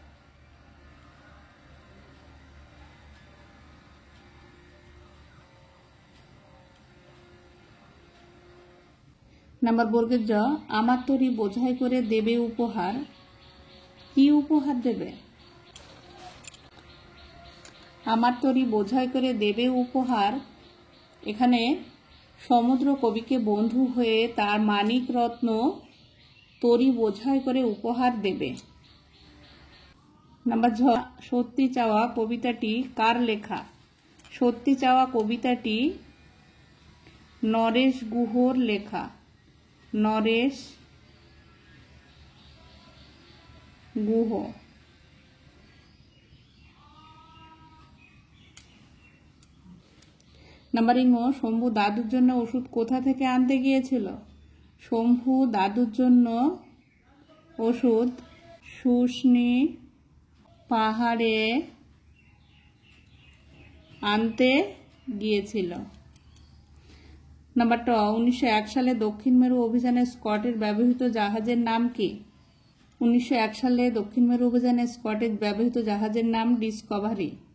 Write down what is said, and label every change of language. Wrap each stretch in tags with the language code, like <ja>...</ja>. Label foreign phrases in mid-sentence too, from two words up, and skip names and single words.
<bn>নম্বর বর্গের জ আমার তরী বোঝাই করে দেবে উপহার। কী উপহার দেবে। আমার তরী বোঝাই করে দেবে উপহার এখানে সমুদ্র কবি কে বন্ধু হয়ে তার মানিক রত্ন তরী বোঝাই করে উপহার দেবে। নম্বর ঝ সত্যি চাওয়া কবিতাটি কার লেখা। সত্যি চাওয়া কবিতাটি নরেশ গুহর লেখা। नरेश गुह। নম্বর ঙ শম্ভু দাদুর জন্য ওষুধ কোথা থেকে আনতে গিয়েছিল। শম্ভু দাদুর জন্য ওষুধ শুষ্নী পাহাড়ে আনতে গিয়েছিল। নাম্বার ট, 1901 সালে দক্ষিণ মেরু অভিযানে স্কটের ব্যবহৃত জাহাজের নাম কি? 1901 সালে দক্ষিণ মেরু অভিযানে স্কটের ব্যবহৃত জাহাজের নাম ডিসকভারি।</bn>